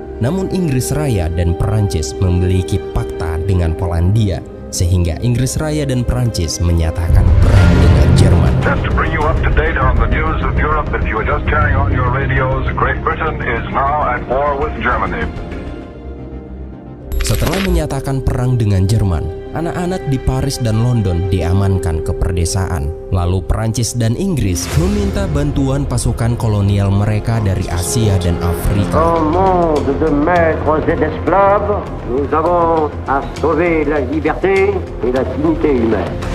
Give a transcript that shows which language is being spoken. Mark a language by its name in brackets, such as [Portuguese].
[Indonesian] Namun Inggris Raya dan Perancis memiliki pakta dengan Polandia, sehingga Inggris Raya dan Perancis menyatakan perang dengan Jerman. [English] Just to bring you up to date on the news of Europe, if you are just turning on your radios, Great Britain is now at war with Germany. [Indonesian] Setelah menyatakan perang dengan Jerman, anak-anak di Paris dan London diamankan ke perdesaan. Lalu Perancis dan Inggris meminta bantuan pasukan kolonial mereka dari Asia dan Afrika. [French] En monde de maîtres et d'esclaves, nous avons à sauver la liberté et la dignité humaine.